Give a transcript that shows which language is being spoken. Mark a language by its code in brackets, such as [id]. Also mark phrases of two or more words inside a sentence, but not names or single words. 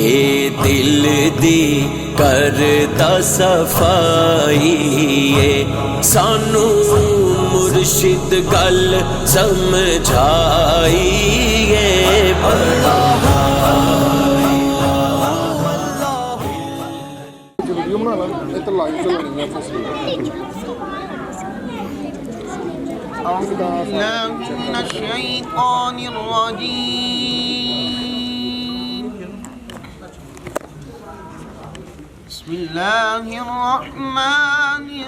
[pa] دل دی کردا صفائی سانو مرشد گل سمجھائی [ar] أعوذ بالله من الشيطان الرجيم بسم الله الرحمن